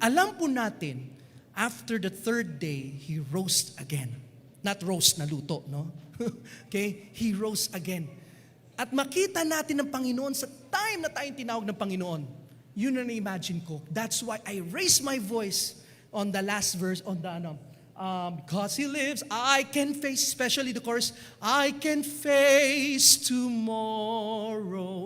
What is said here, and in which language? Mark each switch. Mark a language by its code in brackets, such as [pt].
[tl] Alam po natin, [en] after the third day, He rose again. Not roast [tl] na luto, [en] no? Okay? He rose again. [tl] At makita natin ng Panginoon sa time na tayong tinawag ng Panginoon. Yun na na-imagine ko. [en] That's why I raised my voice on the last verse, on the because He lives, I can face, especially the chorus, I can face tomorrow.